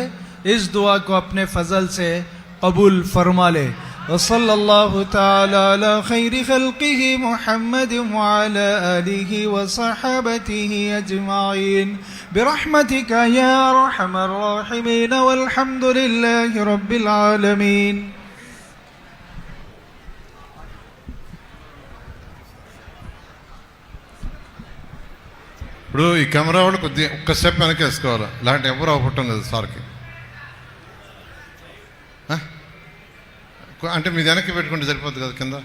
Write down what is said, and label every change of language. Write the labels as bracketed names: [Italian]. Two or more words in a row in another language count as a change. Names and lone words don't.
[Urdu] اس دعا کو اپنے فضل سے قبول فرما لے. [Arabic] وصلی اللہ تعالی علی خیر خلقہ محمد وعلی آلہ وصحابتہ اجمعین برحمتک یا ارحم الراحمین والحمد للہ رب العالمین. [Telugu] ఇప్పుడు ఈ కెమెరా వాళ్ళు కొద్దిగా ఒక్క స్టెప్ వెనక్కి వేసుకోవాలి, ఇలాంటి ఎవరు అవపట్టం లేదు సార్కి. అంటే మీ వెనక్కి పెట్టుకుంటే సరిపోద్ది కదా కింద.